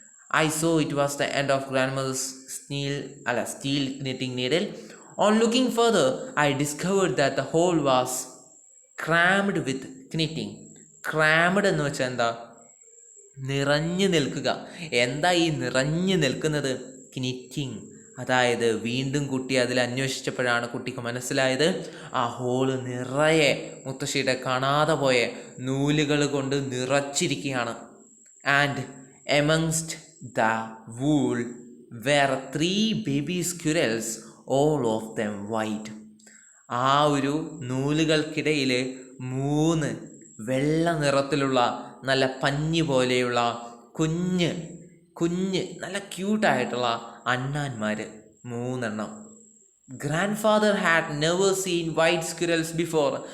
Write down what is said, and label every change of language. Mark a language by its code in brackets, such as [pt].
[en] I saw it was the end of grandmother's steel knitting needle. On looking further, I discovered that the hole was crammed with knitting. [ml] Crammed എന്ന് വെച്ചാൽ എന്താ? നിറഞ്ഞു നിൽക്കുക. എന്താ ഈ നിറഞ്ഞു നിൽക്കുന്നത്? ക്നിറ്റിങ്. അതായത് വീണ്ടും കുട്ടി അതിൽ അന്വേഷിച്ചപ്പോഴാണ് കുട്ടിക്ക് മനസ്സിലായത് ആ ഹോള് നിറയെ മുത്തശ്ശിയുടെ കാണാതെ പോയ നൂലുകൾ കൊണ്ട് നിറച്ചിരിക്കുകയാണ്. [en] And amongst the wool were 3 baby squirrels, all of them white. [ml] ആ ഒരു നൂലുകൾക്കിടയിൽ 3 വെള്ള നിറത്തിലുള്ള നല്ല പഞ്ഞി പോലെയുള്ള കുഞ്ഞ് നല്ല ക്യൂട്ടായിട്ടുള്ള അണ്ണാന്മാർ 3 എണ്ണം. [en] Grandfather had never seen white squirrels before.